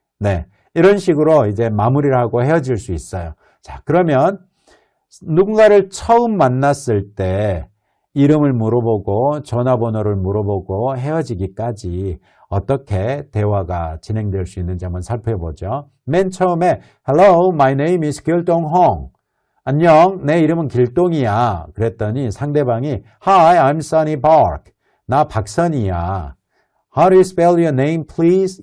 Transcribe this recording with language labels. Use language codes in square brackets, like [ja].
[ko] 네, 이런 식으로 이제 마무리를 하고 헤어질 수 있어요. 자, 그러면 누군가를 처음 만났을 때 이름을 물어보고 전화번호를 물어보고 헤어지기까지 어떻게 대화가 진행될 수 있는지 한번 살펴보죠. 맨 처음에 [en] Hello, my name is 길동홍. [ko] 안녕, 내 이름은 길동이야. 그랬더니 상대방이 [en] Hi, I'm Sunny Park. [ko] 나 박선이야. [en] How do you spell your name, please?